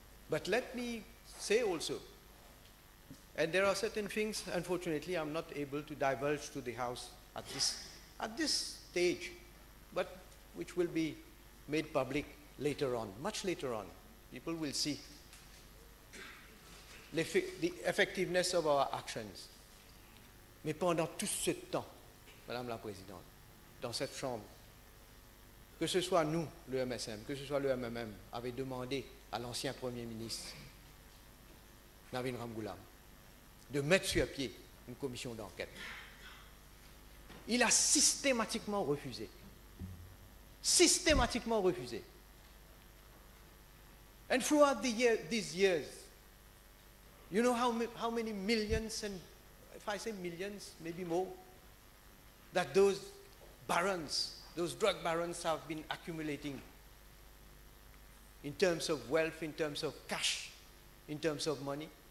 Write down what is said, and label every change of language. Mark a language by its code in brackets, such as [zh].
[en] But let me say also, and there are certain things, unfortunately, I'm not able to divulge to the House at this stage, but which will be made public later on, much later on. People will see the effectiveness of our actions. [fr] Mais pendant tout ce temps, Madame la Présidente, dans cette chambre, que ce soit nous, le MSM, que ce soit le MMM, avait demandé à l'ancien Premier ministre, Navin Ramgoolam, de mettre sur pied une commission d'enquête. Il a systématiquement refusé. Systématiquement refusé. [en] And throughout these years, you know how many millions, and if I say millions, maybe more, that those barons, those drug barons have been accumulating in terms of wealth, in terms of cash, in terms of money.